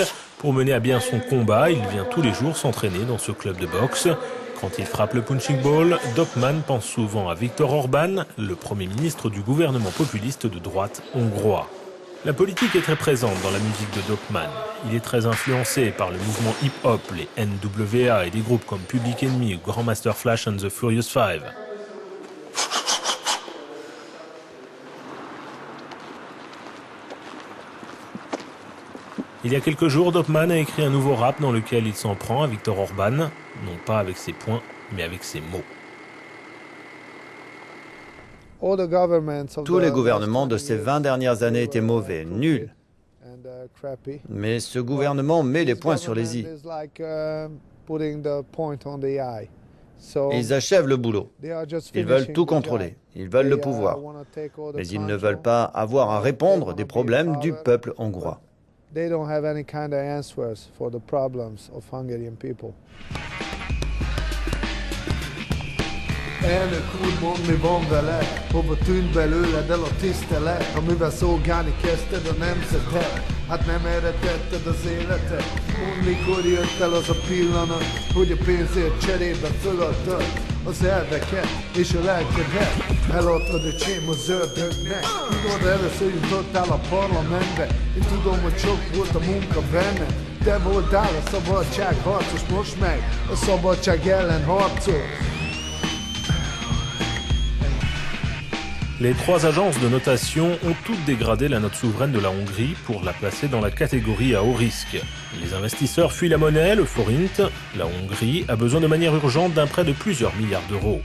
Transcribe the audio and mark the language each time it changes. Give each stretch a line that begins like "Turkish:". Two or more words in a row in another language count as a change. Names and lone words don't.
French: Pour mener à bien son combat, il vient tous les jours s'entraîner dans ce club de boxe. Quand il frappe le punching ball, Dokman pense souvent à Viktor Orbán, le Premier ministre du gouvernement populiste de droite hongrois. La politique est très présente dans la musique de Dokman. Il est très influencé par le mouvement hip-hop, les NWA et des groupes comme Public Enemy ou Grandmaster Flash and the Furious Five. Il y a quelques jours, Dokman a écrit un nouveau rap dans lequel il s'en prend à Viktor Orbán, non pas avec ses poings, mais avec ses mots. Tous les gouvernements de ces 20 dernières années étaient mauvais, nuls. Mais ce gouvernement met les points sur les i. Ils achèvent le boulot. Ils veulent tout contrôler. Ils veulent le pouvoir. Mais ils ne veulent pas avoir à répondre des problèmes du peuple hongrois.
Hungarian: Elnök úr, mondd, mi van vele, hova tűnt belőled el a tisztelet, amivel szolgálni kezdted a nemzetet, hát nem erre tetted az életet. Mondd, mikor jött el az a pillanat, hogy a pénzért cserébe föladtad az elveket és a lelkedet, eladtad a csém az ördögnek. Tudod, először jutottál a parlamentbe, én tudom, hogy sok volt a munka benne, te voltál a szabadságharcos, most meg a szabadság ellen harcol.
French: Les trois agences de notation ont toutes dégradé la note souveraine de la Hongrie pour la placer dans la catégorie à haut risque. Les investisseurs fuient la monnaie, le forint. La Hongrie a besoin de manière urgente d'un prêt de plusieurs milliards d'euros.